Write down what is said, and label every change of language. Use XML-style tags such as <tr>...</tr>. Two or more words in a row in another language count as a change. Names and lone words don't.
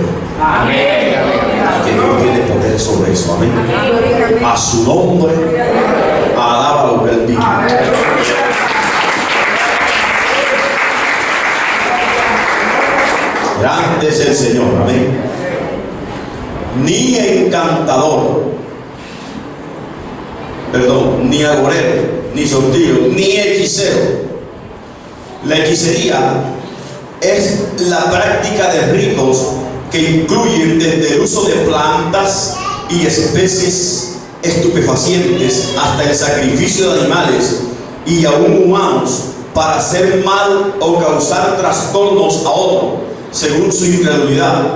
<es>Amén. Que Dios tiene poder sobre eso. Amén. A su nombre, alaba lo que Él dice. Grande es el Señor. Amén. Ni encantador, ni agorero, ni sortillo, ni hechicero. La hechicería es la práctica de ritos que incluyen desde el uso de plantas y especies estupefacientes hasta el sacrificio de animales y aún humanos para hacer mal o causar trastornos a otro según su incredulidad.</es>